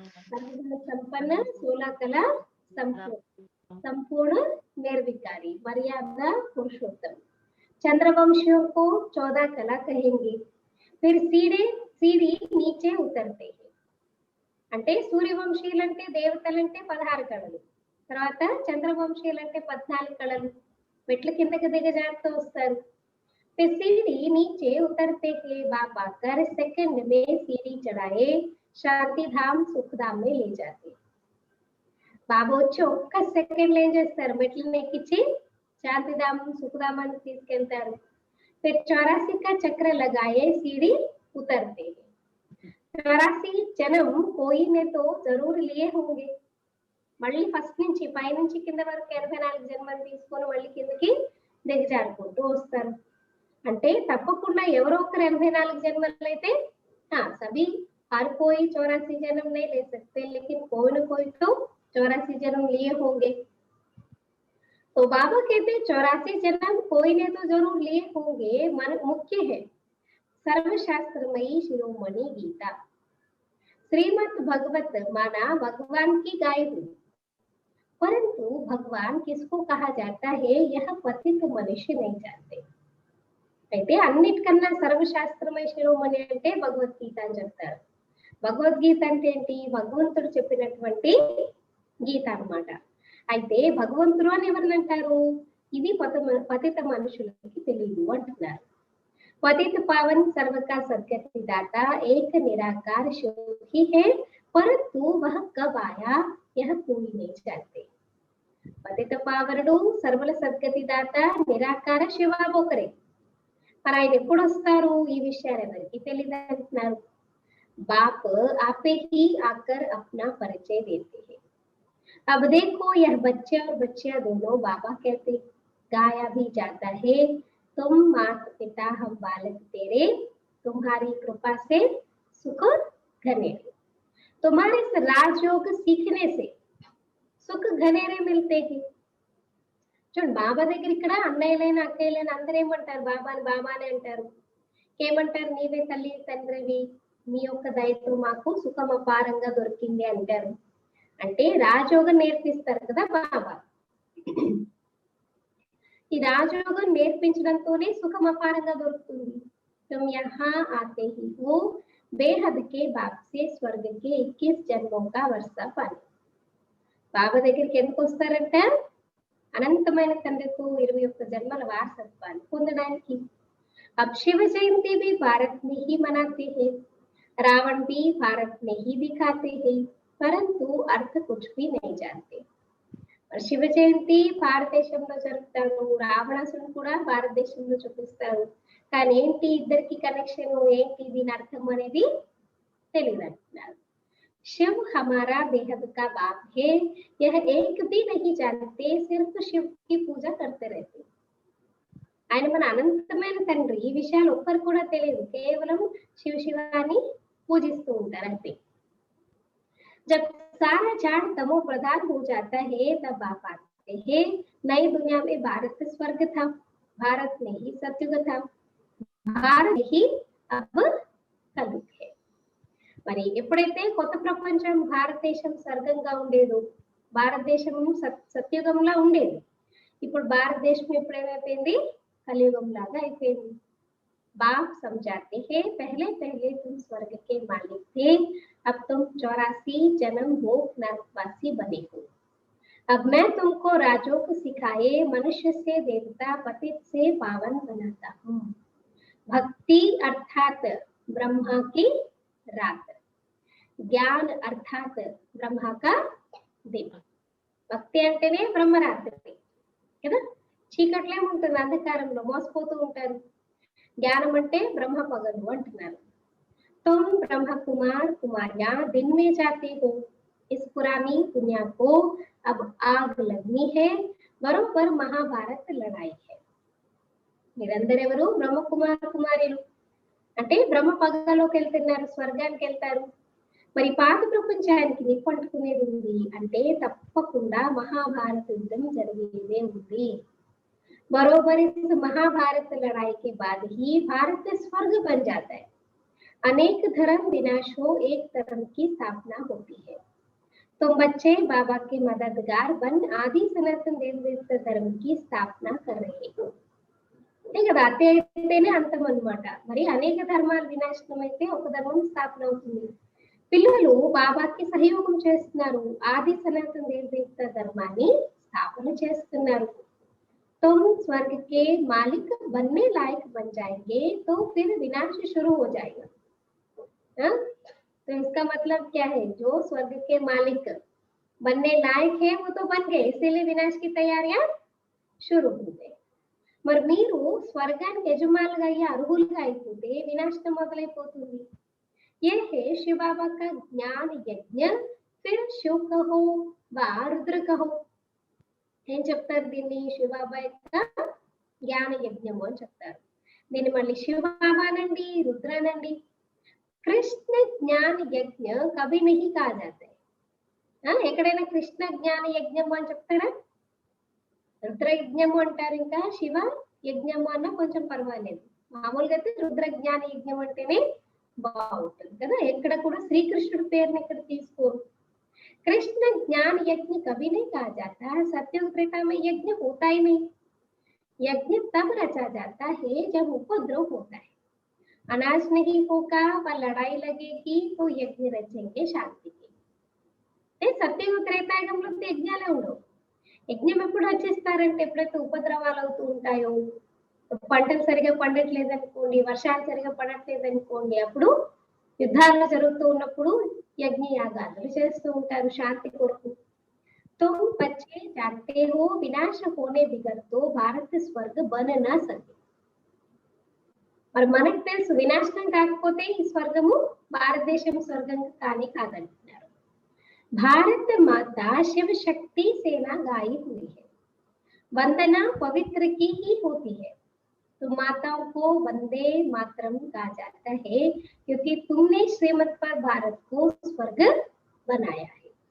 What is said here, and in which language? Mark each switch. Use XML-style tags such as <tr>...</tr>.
<te>సర్వగుణ సంపన్న 16 కళ</te> <hi>संपूर्ण निर्विकारी मर्यादा पुरुषोत्तम. चंद्रवंशियों को 14 कला कहेंगे. फिर सीढ़ी नीचे उतरते हैं.</hi> <te>అంటే సూర్యవంశీయులంటే దేవతలంటే 16 కళలు, తర్వాత చంద్రవంశీయులంటే 14 కళలు. మెట్ల కిందకి దిగజారుతూ వస్తారు.</te> <hi>फिर सीढ़ी नीचे उतरते हैं, बाबा कर सेकंड में सीढ़ी चढ़ाए शांति धाम सुख धाम में ले जाते.</hi> <te>బాబా వచ్చి ఒక్క సెకండ్ ఏం చేస్తారు? మెట్లను ఎక్కించి శాంతిధామం సుఖధామానికి తీసుకెళ్తారు.</te> <hi>फिर 84 का चक्र लगाए सीढ़ी उतरते हैं. 84 जन्म कोई ने तो जरूर लिए होंगे.</hi> <te>మళ్ళీ ఫస్ట్ నుంచి పై నుంచి కింద వరకు 84 జన్మలు తీసుకొని మళ్ళీ కిందకి దిగజారుకుంటూ వస్తారు. అంటే తప్పకుండా ఎవరో ఒకరు 84 జన్మలు అయితే</te> <hi>सभी हर कोई 84 जन्म नहीं ले सकते, लेकिन कोई न कोई तो 84 जन्म लिए होंगे. तो बाबा कहते 84 जन्म कोई ने तो जरूर लिए होंगे. मन मुख्य है सर्वशास्त्रमयी शिरोमणि गीता. श्रीमद् भगवत माना भगवान की गाय हुई, परंतु भगवान किसको कहा जाता है यह पतित मनुष्य नहीं जानते.</hi> <te>అయితే అన్నిటికన్నా సర్వశాస్త్రమయ శిరోమణి అంటే భగవద్గీత అని చెప్తారు. భగవద్గీత అంటే ఏంటి? భగవంతుడు చెప్పినటువంటి గీత అన్నమాట. అయితే భగవంతుడు అని ఎవరిని అంటారు? ఇది పతిత మనుషులకి తెలియదు అంటున్నారు.</te> <hi>पतित पावन सर्व का सद्गति दाता एक निराकार शिव ही है, परंतु वह कब आया यह कोई नहीं जानते.</hi> <te>पतित पावनुడు సర్వల సద్గతి దాత నిరాకార శివ ఒకరే. మరి ఆయన ఎప్పుడు వస్తారు? ఈ విషయాలు ఎవరికి తెలియదు అంటున్నారు.</te> <hi>बाप आपे ही आकर अपना परिचय देते हैं. अब देखो यह बच्चा और बच्चिया दोनों बाबा कहते, गाया भी जाता है तुम माता पिता हम बालक तेरे, तुम्हारी कृपा से सुख घनेरे. तुम्हारे राजयोग सीखने से सुख घनेरे मिलते हैं.</hi> <te>చూడండి బాబా దగ్గర ఇక్కడ అన్నయ్యలైన అక్కయ్యలైన అందరూ ఏమంటారు? బాబాని బాబానే అంటారు. ఏమంటారు? నీవే తల్లి తండ్రివి, నీ యొక్క దయతో మాకు సుఖం అపారంగా దొరికింది అంటారు. అంటే రాజయోగం నేర్పిస్తారు కదా బాబా. ఈ రాజయోగం నేర్పించడంతోనే సుఖం అపారంగా దొరుకుతుంది.</te> <hi>तुम यहाँ आते ही हो बेहद के बाप से स्वर्ग के 21 जन्मों का वर्षा पानी.</hi> <te>బాబా దగ్గరికి ఎందుకు వస్తారంట? అనంతమైన తండ్రితో 21 జన్మల వారసత్వాన్ని పొందడానికి.</te> <hi>अब शिव जयंती भी भारत में ही मनाते हैं, रावण भी भारत में ही दिखाते हैं, परंतु अर्थ कुछ भी नहीं जानते.</hi> <te>మరి శివ జయంతి భారతదేశంలో జరుపుతారు, రావణాసురుడు కూడా భారతదేశంలో చూపిస్తారు. కానీ ఏంటి ఇద్దరికి కనెక్షన్, ఏంటి దీని అర్థం అనేది తెలియదు అంటున్నారు.</te> <hi>शिव हमारा बेहद का बाप है, यह एक भी नहीं जानते, सिर्फ शिव की पूजा करते रहते.</hi> <te>ఆయన మన అనంతమైన తండ్రి, ఈ విషయాలు ఒక్కరు కూడా తెలియదు, కేవలం శివ శివాని పూజిస్తూ ఉంటారు అంతే.</te> <hi>जब सारा झाड़ तमो प्रधान हो जाता है तब बाप आते हैं. नई दुनिया में भारत स्वर्ग था, भारत में ही सतयुग था, भारत में ही अब कलयुग है.</hi> <te>మరి ఎప్పుడైతే కొత్త ప్రపంచం భారతదేశం స్వర్గంగా ఉండేదో, భారతదేశం సత్యుగంలా ఉండేది, ఇప్పుడు భారతదేశం ఎప్పుడేమైపోయింది? కలియుగం లాగా అయిపోయింది.</te> <hi>बाप समझाते हैं, पहले पहले तुम स्वर्ग के मालिक थे, अब तुम 84 जन्म हो नरकवासी बने हो. अब मैं तुमको राजयोग सिखाए, मनुष्य से देवता, पतित से पावन बनाता हूँ. भक्ति अर्थात ब्रह्मा की रात, ज्ञान अर्थात ब्रह्मा का दिन.</hi> <te>భక్తి అంటేనే బ్రహ్మరాత్రి కదా, చీకట్లో ఉంటుంది, అంధకారంలో మోసపోతూ ఉంటారు. ज्ञानम అంటే బ్రహ్మ పగలు అంటున్నారు.</te> <hi>तुम ब्रह्म कुमार कुमारियां दिन में जाते हो, इस पुरानी दुनिया को अब आग लगनी है, बरोबर महाभारत लड़ाई है.</hi> <te>మీరందరూ ఎవరు? బ్రహ్మ కుమార్ కుమారులు అంటే బ్రహ్మ పగలోకి వెళ్తున్నారు, స్వర్గానికి వెళ్తారు. మరి పాత ప్రపంచానికి నిప్పంటుకునేది ఉంది అంటే తప్పకుండా మహాభారత యుద్ధం జరిగేదే ఉంది.</te> <hi>बरोबर इस महाभारत लड़ाई के बाद ही भारत स्वर्ग बन जाता है. अनेक धर्म विनाश हो, एक धर्म की स्थापना होती है. तुम बच्चे बाबा के मददगार बन आदि सनातन देवदत्त धर्म की स्थापना कर रहे हो.</hi> <te>కదా అతి అయితేనే అంతం అన్నమాట. మరి అనేక ధర్మాలు వినాశనం అయితే ఒక ధర్మం స్థాపన అవుతుంది. పిల్లలు బాబాకి సహయోగం చేస్తున్నారు, ఆది సనాతన దేవదత్త ధర్మాన్ని స్థాపన చేస్తున్నారు.</te> <hi>तुम स्वर्ग के मालिक बनने लायक बन जाएंगे तो फिर विनाश शुरू हो जाएगा. तो इसका मतलब क्या है? जो स्वर्ग के मालिक बनने लायक है वो तो बन गए, इसीलिए विनाश की तैयारियां शुरू हो गई.</hi> <te>మరి మీరు స్వర్గానికి యజమానులుగా అయ్యి అర్హులుగా అయిపోతే వినాశనం మొదలైపోతుంది.</te> <hi>ये है शिव बाबा का ज्ञान यज्ञ, फिर शिव कहो व रुद्र कहो.</hi> <te>ఏం చెప్తారు దీన్ని? శివబాబా యొక్క జ్ఞాన యజ్ఞము అని చెప్తారు. దీన్ని మళ్ళీ శివబాబానండి, రుద్రనండి.</te> <hi>కృష్ణ జ్ఞాన యజ్ఞ కభీ నహీ కహా జాతా హై.</hi> <te>ఎక్కడైనా కృష్ణ జ్ఞాన యజ్ఞము అని చెప్తారా? రుద్ర యజ్ఞము అంటారు. ఇంకా శివ యజ్ఞము అన్న కొంచెం పర్వాలేదు. మామూలుగా అయితే రుద్ర జ్ఞాన యజ్ఞం అంటేనే బాగుంటుంది కదా. ఎక్కడ కూడా శ్రీకృష్ణుడి పేరుని ఇక్కడ తీసుకోరు.</te> <hi>कृष्ण ज्ञान यज्ञ कभी नहीं कहा जाता, सत्युग त्रेता में यज्ञ होता ही नहीं. यज्ञ तब रचा जाता है जब उपद्रव होता है. अनाज नहीं होगा व लड़ाई लगेगी तो यज्ञ रचेंगे शांति के.</hi> <te>సత్యుగ త్రేతాయుగంలో యజ్ఞాలే ఉండవు. యజ్ఞం ఎప్పుడు రచిస్తారంటే ఎప్పుడైతే ఉపద్రవాలు అవుతూ ఉంటాయో, పంటలు సరిగా పండట్లేదు అనుకోండి, వర్షాలు సరిగా పడట్లేదు అనుకోండి, అప్పుడు యుద్ధాలు జరుగుతూ ఉన్నప్పుడు యజ్ఞ యాగాలు చేస్తూ ఉంటారు శాంతి కొరకు.</te> <hi>तुम बच्चे जानते हो विनाश होने बिगर तो भारत स्वर्ग बन ना सके.</hi> <te>మరి మనకు తెలుసు వినాశనం కాకపోతే ఈ స్వర్గము భారతదేశం స్వర్గం కానీ కాదంటున్నారు.</te> <hi>भारत माता शिव शक्ति सेना गाई हुई है, वंदना पवित्र की ही होती है. तो माताओं को वंदे मातरम कहा जाता है क्योंकि तुमने श्रीमत पर भारत को स्वर्ग बनाया है.</hi>